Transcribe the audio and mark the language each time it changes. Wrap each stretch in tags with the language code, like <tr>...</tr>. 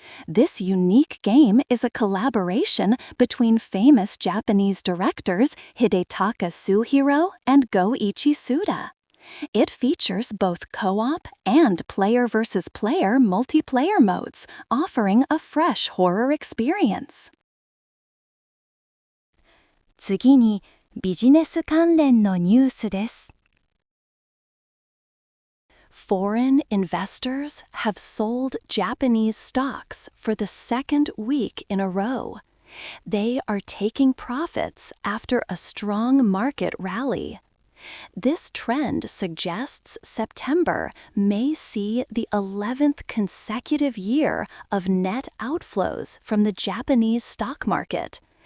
<en>This unique game is a collaboration between famous Japanese directors Hidetaka Suhiro and Goichi Suda. It features both co-op and player-versus-player multiplayer modes, offering a fresh horror experience.</en> <ja>次に、ビジネス関連のニュースです。</ja> <en>Foreign investors have sold Japanese stocks for the second week in a row. They are taking profits after a strong market rally. This trend suggests September may see the 11th consecutive year of net outflows from the Japanese stock market.</en>